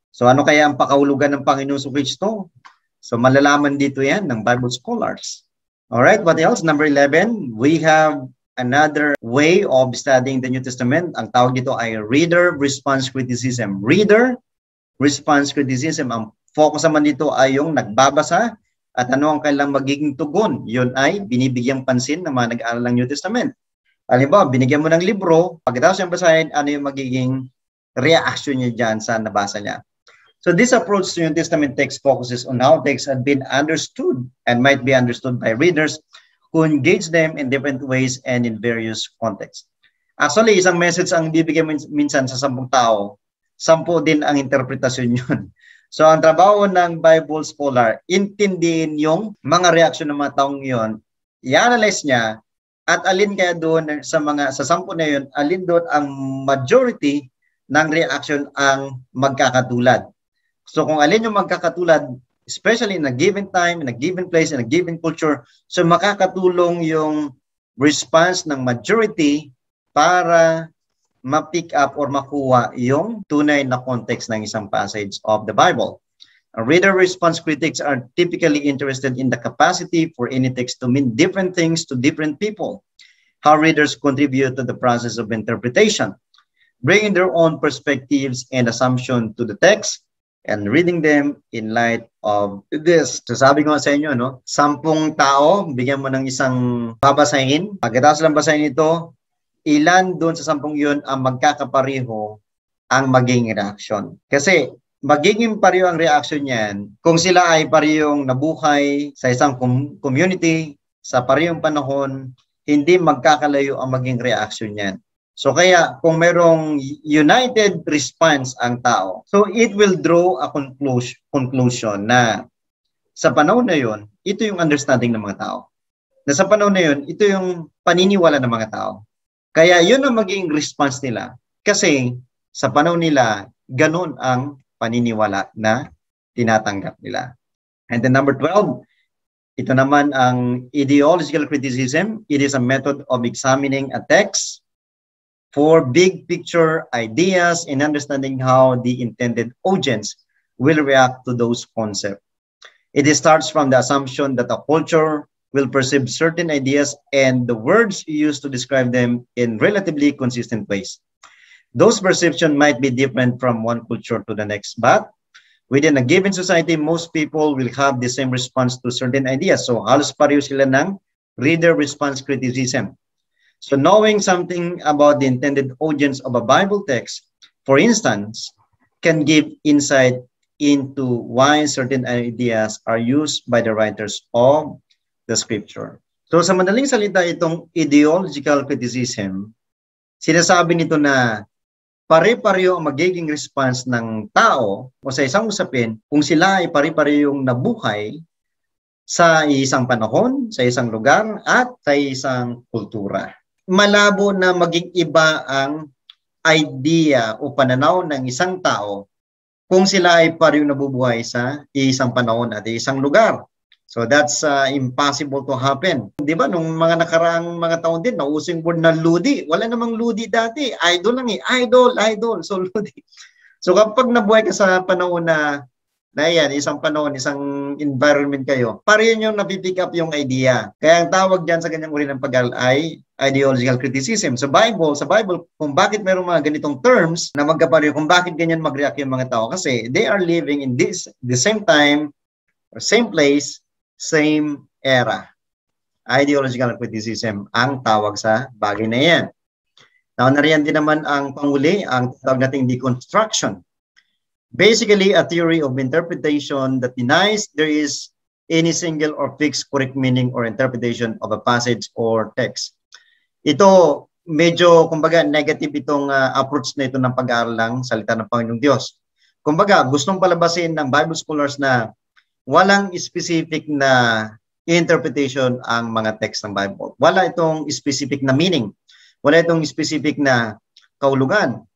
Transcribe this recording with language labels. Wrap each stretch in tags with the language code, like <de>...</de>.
<tl>So ano kaya ang pakahulugan ng Panginoong Kristo? So malalaman dito yan ng Bible scholars.</tl> <en>Alright, what else? Number 11, we have another way of studying the New Testament.</en> <tl>Ang tawag dito ay reader response criticism. Reader response criticism. Ang focus naman dito ay yung nagbabasa at ano ang kailang magiging tugon. Yun ay binibigyang pansin ng mga nag-aaral ng New Testament. Halimbawa, binigyan mo ng libro, pagkatapos yung basahin, ano yung magiging reaction niya dyan sa nabasa niya.</tl> <en>So this approach to New Testament text focuses on how texts have been understood and might be understood by readers who engage them in different ways and in various contexts.</en> <tl>Actually, isang message ang bibigyan minsan sa 10 tao, 10 din ang interpretasyon yun. So ang trabaho ng Bible scholar, intindihin yung mga reaksyon ng mga taong yun, i-analyze niya, at alin kaya doon sa 10 na yun, alin doon ang majority ng reaction ang magkakatulad. So kung alin yung magkakatulad,</tl> <en>especially in a given time, in a given place, in a given culture, so</en> <tl>makakatulong yung</tl> <en>response ng majority para ma-pick up or makuha yung tunay na context</en> <tl>ng isang</tl> <en>passage of the Bible. Reader response critics are typically interested in the capacity for any text to mean different things to different people, how readers contribute to the process of interpretation, bringing their own perspectives and assumption to the text, and reading them in light of this.</en> <tl>So sabi ko sa inyo, no, 10 tao, bigyan mo ng isang babasahin. Pagkatapos lang basahin ito, ilan doon sa 10 yun ang magkakapareho ang maging reaction. Kasi magiging pareho ang reaction niyan kung sila ay parehong nabuhay sa isang community, sa parehong panahon, hindi magkakalayo ang maging reaction niyan. So kaya kung merong united response ang tao, so it will draw a conclusion na sa panahon na yon, ito yung understanding ng mga tao. Na sa panahon na yon, ito yung paniniwala ng mga tao. Kaya yun ang maging response nila. Kasi sa panahon nila, ganun ang paniniwala na tinatanggap nila.</tl> <en>And then number 12,</en> <tl>ito naman ang ideological criticism.</tl> <en>It is a method of examining a text for big picture ideas and understanding how the intended audience will react to those concepts. It starts from the assumption that a culture will perceive certain ideas and the words used to describe them in relatively consistent ways. Those perceptions might be different from one culture to the next, but within a given society, most people will have the same response to certain ideas.</en> <tl>So halos pareho sila ng reader response criticism.</tl> <en>So knowing something about the intended audience of a Bible text, for instance, can give insight into why certain ideas are used by the writers of the scripture.</en> <tl>So sa madaling salita, itong ideological criticism, sinasabi nito na pare-pareho ang magiging response ng tao o sa isang usapin kung sila ay pare-parehong nabuhay sa isang panahon, sa isang lugar, at sa isang kultura. Malabo na maging iba ang idea o pananaw ng isang tao kung sila ay parehong nabubuhay sa isang panahon at isang lugar.</tl> <en>So that's impossible to happen.</en> <tl>Di ba, nung mga nakaraang mga taon din, nausing word na ludi. Wala namang ludi dati. Idol lang eh. Idol. So ludi. So kapag nabuhay ka sa panahon na yan, isang panahon, isang environment kayo, pareho nyo napipick up yung idea. Kaya ang tawag dyan sa ganyang uri ng pag-aaral ay ideological criticism. Sa Bible, kung bakit mayroong mga ganitong terms na magkapareho, kung bakit ganyan mag-react yung mga tao, kasi</tl> <en>they are living in the same time, or same place, same era.</en> <tl>Ideological criticism ang tawag sa bagay na yan. Now, nariyan din naman ang panguli, ang tawag nating deconstruction.</tl> <en>Basically, a theory of interpretation that denies there is any single or fixed correct meaning or interpretation of a passage or text.</en> <tl>Ito, medyo, kumbaga, negative itong approach na ito ng pag-aaral ng salita ng Panginoong Diyos. Kumbaga, gustong palabasin ng Bible scholars na walang specific na interpretation ang mga text ng Bible. Wala itong specific na meaning. Wala itong specific na kahulugan.</tl>